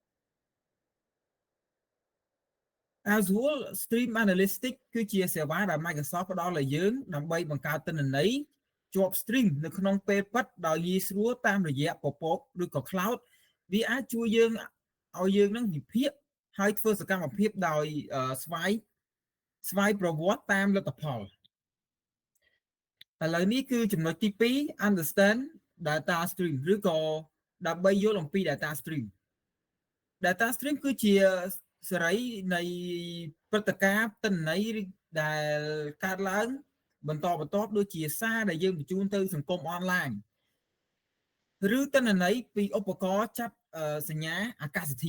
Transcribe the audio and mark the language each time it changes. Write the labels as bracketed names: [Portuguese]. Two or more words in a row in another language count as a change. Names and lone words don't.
[Khmer] Azure Stream Analytics គឺជាសេវាដែល Microsoft ផ្ដល់ឲ្យយើងដើម្បីបង្កើតទិន្នន័យជាប់ stream នៅក្នុងពេលពិតដោយងាយស្រួលតាមរយៈពពកឬក៏ cloud វាអាចជួយយើងឲ្យយើងនឹងវិភាគហើយធ្វើសកម្មភាពដោយស្វ័យប្រវត្តិតាមលទ្ធផលឥឡូវនេះគឺចំណុចទី2 [English] understand data stream [Khmer] ឬក៏ដើម្បីយល់អំពី [English] data stream [Khmer] គឺជាសេរីនៃព្រឹត្តិការណ៍ទិន្នន័យដែលកើតឡើងបន្តដូចជាសារដែលយើងបញ្ជូនទៅសង្គមអនឡាញឬទិន្នន័យពីឧបករណ៍ចាប់សញ្ញាអាកាស